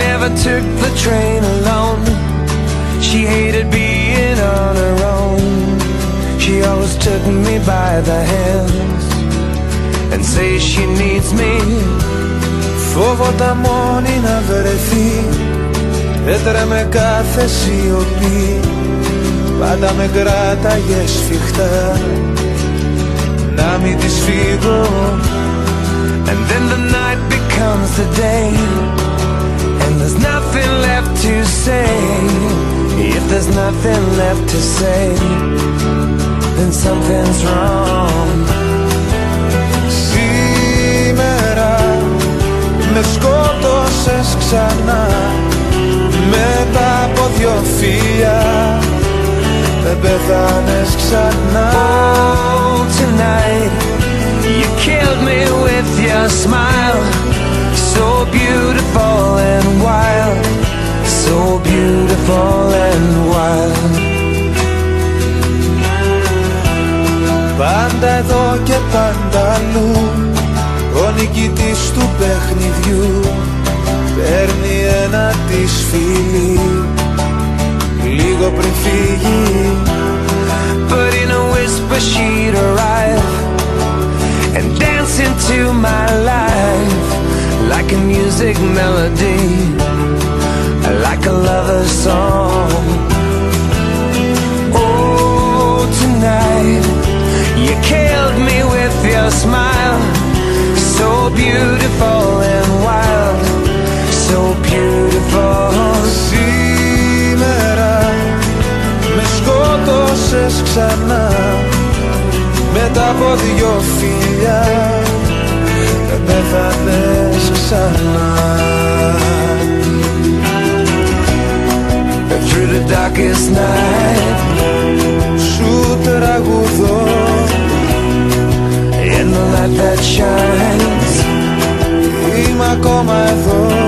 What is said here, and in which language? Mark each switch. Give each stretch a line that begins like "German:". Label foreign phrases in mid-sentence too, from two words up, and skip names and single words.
English: took the train alone. She hated being on her own. She always took me by the hands and say she needs me.
Greek: Φόβοτα μόνη να βρεθεί, έτρεμε κάθε σιωπή. Πάντα με κράταγε σφιχτά να μην της φύγω.
English: And then the night becomes the day, and there's nothing left to say. If there's nothing left to say, then something's wrong.
Greek: Σήμερα με σκότωσες ξανά, μετά από δυο φιλιά δεν πέθανες ξανά.
English: Oh, tonight you killed me with your smile, so beautiful and wild, so beautiful and wild.
Greek: Πάντα εδώ και πάντα αλλού, ο νικητής του παιχνιδιού παίρνει ένα της φίλι λίγο πριν φύγει.
English: But in a whisper she'd arrive and dance into my life like a music melody, like a lover's song. Oh, tonight you killed me with your smile, so beautiful and wild, so beautiful.
Greek: Σήμερα με σκότωσες ξανά, μετά από δυο φιλιά δεν πέθανες ξανά.
English: Through the darkest night
Greek: σου τραγουδώ,
English: in the light that shines,
Greek: είμαι ακόμα εδώ